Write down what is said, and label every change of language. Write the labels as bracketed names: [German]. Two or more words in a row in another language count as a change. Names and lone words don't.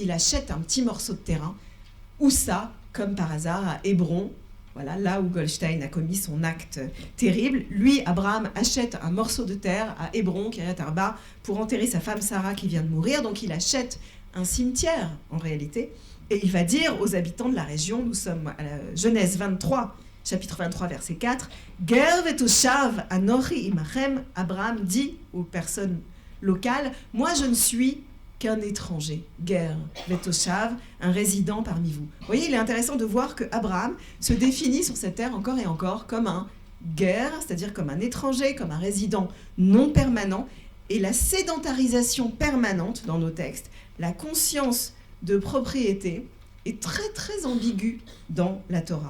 [French] Il achète un petit morceau de terrain. Où ça, comme par hasard, à Hébron, voilà, là où Goldstein a commis son acte terrible. Lui, Abraham, achète un morceau de terre à Hébron, Kiryat Arba, pour enterrer sa femme Sarah qui vient de mourir. Donc il achète un cimetière, en réalité. Et il va dire aux habitants de la région, nous sommes à la Genèse 23, chapitre 23, verset 4, « [Hebrew] גר ותושב אנכי עמכם [French] » Abraham dit aux personnes locales, « Moi, je ne suis qu'un étranger, [Hebrew] גר ותושב, [French] un résident parmi vous. » Vous voyez, il est intéressant de voir que Abraham se définit sur cette terre encore et encore comme un ger, c'est-à-dire comme un étranger, comme un résident non permanent, et la sédentarisation permanente dans nos textes, la conscience de propriété est très très ambiguë dans la Torah.